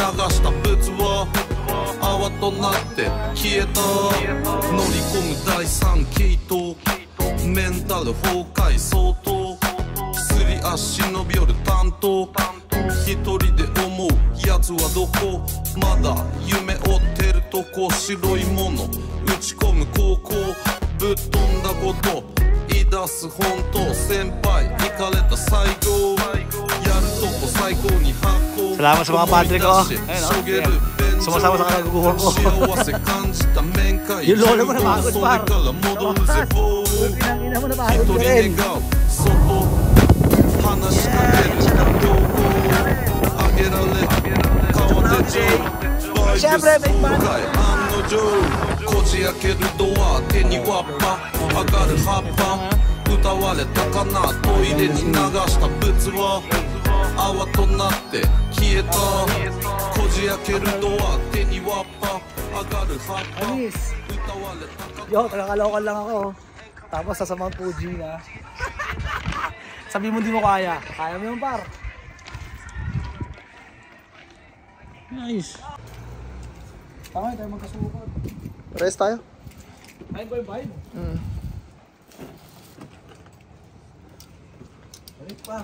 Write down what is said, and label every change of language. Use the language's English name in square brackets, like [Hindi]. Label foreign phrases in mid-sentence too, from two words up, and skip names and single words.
[Japanese] した物は泡となって消えた乗り込む第三系統メンタル崩壊相当すり足伸びよる担当一人で思うやつはどこまだ夢追ってるとこ白いもの打ち込む高校ぶっ飛んだこと言い出す本当先輩行かれた最後やるとこ最高に発行 [Filipino] Salamat sa mga padre ko. Sumasama sa kagaguhan ko. Yung lolo mo napagod par. Pinangina mo napagod ko rin. Siyempre, may money. [Japanese] こじ開けるドア手にワッパ上がる葉っぱ歌われたかなトイレに流した物は泡となって消えたこじ開けるドア手にワッパ上がる葉っぱ歌われたかな [Filipino] Yo, kakalokan lang ako. Tapos sasamang 2G na. Sabi mo di mo kaya. Kaya mo yung par. Nice. Tama, tayo magkasukot. Rest tayo. Ayun ba yung vibe? Balik pa.